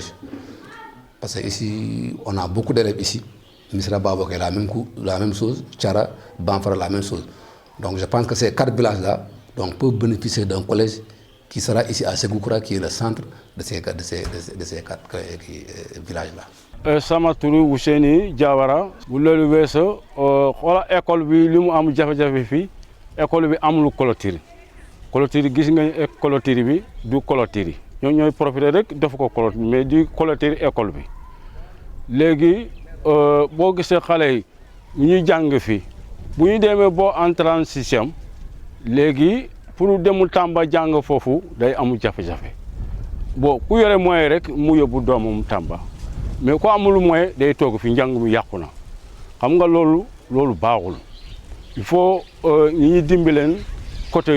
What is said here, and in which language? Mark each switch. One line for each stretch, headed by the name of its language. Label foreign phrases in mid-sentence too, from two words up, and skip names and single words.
French: Parce qu'ici, on a beaucoup d'élèves ici. Misra Babok est la même chose, Tchara, Banfara la même chose. Donc je pense que ces 4 villages-là peuvent bénéficier d'un collège qui sera ici à Ségoukura, qui est le centre de ces 4 villages-là.
Wolof: Sama turu Ousseini Diawara bu loolu weesoo xoola école bi li mu am jafe-jafe fii école bi amul clôture gis nga clôture bi du clôture ñoo ñooy profité rek def ko
French: clôture mais
Wolof: du clôture école bi léegi boo gisee xale yi ñuy jàng fii bu ñu demee boo
French: entrée en 6e
Wolof: léegi pour demul Tamba jàng foofu day amul jafe-jafe bon ku yore moyen rek mu yóbbu doomam Tamba mais ko amul moyen day toog fi njàng mi yàqu na xam nga loolu baaxul
French: il faut
Wolof: ñi dimbaleen côté